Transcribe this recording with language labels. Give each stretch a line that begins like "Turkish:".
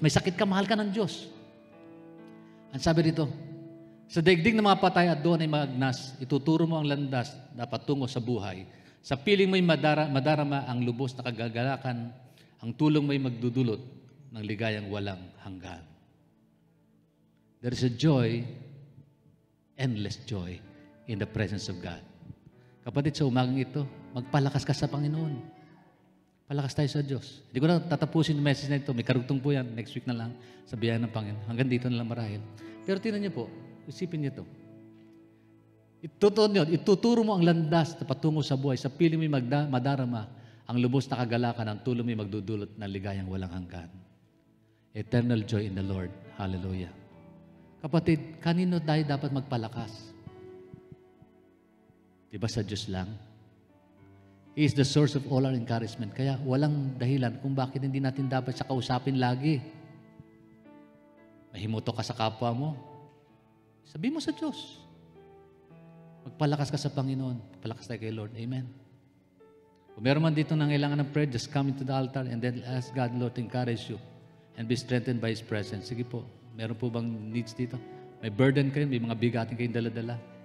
Filipino: May sakit ka, mahal ka ng Diyos. Ang sabi dito, sa daigdig ng mga patay at doon ay magnas, ituturo mo ang landas dapat tungo sa buhay. Sa piling mo'y madarama ang lubos na kagagalakan, ang tulong mo'y magdudulot ng ligayang walang hanggan.
English: There is a joy, endless joy, in the presence of God.
Filipino: Kapatid, sa umagang ito, magpalakas ka sa Panginoon. Palakas tayo sa Diyos. Hindi ko na tatapusin yung message na ito. May karugtong po yan. Next week na lang sa biyaya ng Panginoon. Hanggang dito na lang marahil. Pero tingnan niyo po, isipin niyo ito. Ituturo mo ang landas na patungo sa buhay. Sa piling mo'y madarama ang lubos na kagalakan, ang tulong mo'y magdudulot ng ligayang walang hanggan.
English: Eternal joy in the Lord.
Filipino: Hallelujah. Kapatid, kanino tayo dapat magpalakas? Diba sa Diyos lang?
English: He is the source of all our encouragement.
Filipino: Kaya walang dahilan kung bakit hindi natin dapat siya kausapin lagi. Mahimuto ka sa kapwa mo. Sabi mo sa Diyos. Magpalakas ka sa Panginoon. Magpalakas tayo kay Lord. Amen. Kung meron man dito nangailangan ng prayer,
English: just come into the altar and then ask God, Lord, to encourage you and be strengthened by His presence.
Filipino: Sige po. Meron po bang needs dito? May burden kayo, may mga bigatin kayong dala-dala.